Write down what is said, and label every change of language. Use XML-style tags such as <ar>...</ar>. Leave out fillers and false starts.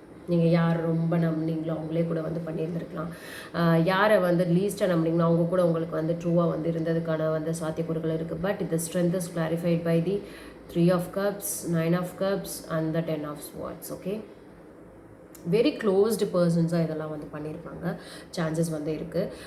<ta>நீங்கள் யார் ரொம்ப நம்பினீங்களோ அவங்களே கூட வந்து பண்ணியிருந்துருக்கலாம். யாரை வந்து லீஸ்ட்டாக நம்பினீங்களோ அவங்க கூட உங்களுக்கு வந்து ட்ரூவாக வந்து இருந்ததுக்கான வந்து சாத்தியக்கூறுகள் இருக்குது.</ta> <en>but</en> <ta>இந்த</ta> <en>Strength is clarified by the 3 of cups, 9 of cups and the 10 of swords.</en> <ta>Okay, very closed பர்சன்ஸாக இதெல்லாம் வந்து பண்ணியிருப்பாங்க, சான்சஸ் வந்து இருக்குது.</ta>